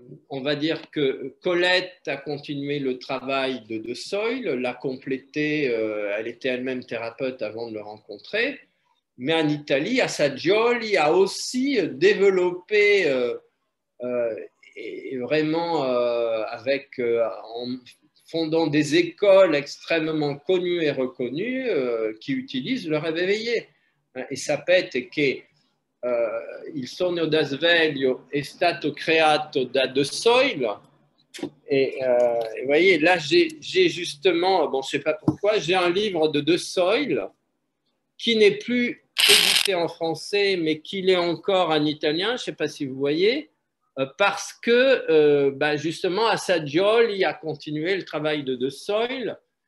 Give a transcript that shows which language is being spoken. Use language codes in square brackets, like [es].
[fr] On va dire que Colette a continué le travail de De Soil, l'a complété, elle était elle-même thérapeute avant de le rencontrer, mais en Italie, Assagioli a aussi développé et vraiment en fondant des écoles extrêmement connues et reconnues qui utilisent le rêve éveillé. [it] Et sapete che il sogno da sveglio è stato creato da De Soil. [fr] Et vous voyez, là, j'ai justement, bon, je ne sais pas pourquoi, j'ai un livre de De Soil qui n'est plus édité en français, mais qui l'est encore en italien, je ne sais pas si vous voyez, parce que justement, Assagioli a continué le travail de De Soil.